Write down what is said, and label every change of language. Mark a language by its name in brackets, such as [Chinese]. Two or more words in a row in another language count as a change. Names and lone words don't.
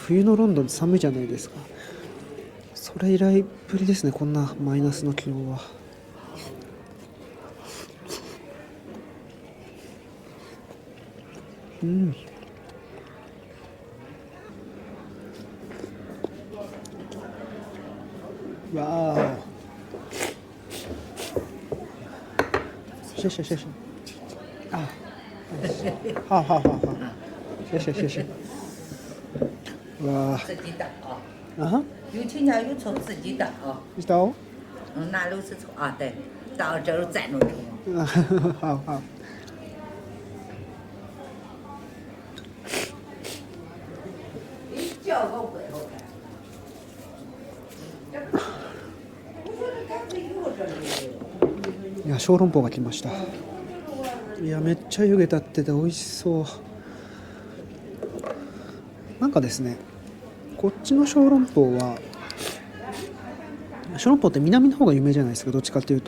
[Japanese] 冬のロンドン寒いじゃないですか。それ以来ぶりですね、こんなマイナスの気温は。わーお。 [Chinese] 谢谢谢谢。啊，好好好好，谢谢谢谢。哇，自己打啊，啊，有青椒有葱自己打啊，知道？拿肉丝葱啊，对，到这儿蘸着吃。好好。你叫个外头来。 [Japanese] いや、小籠包が来ました。いや、めっちゃ湯気立ってて美味しそう。なんかですね、こっちの小籠包は、小籠包って南の方が有名じゃないですか、どっちかっていうと。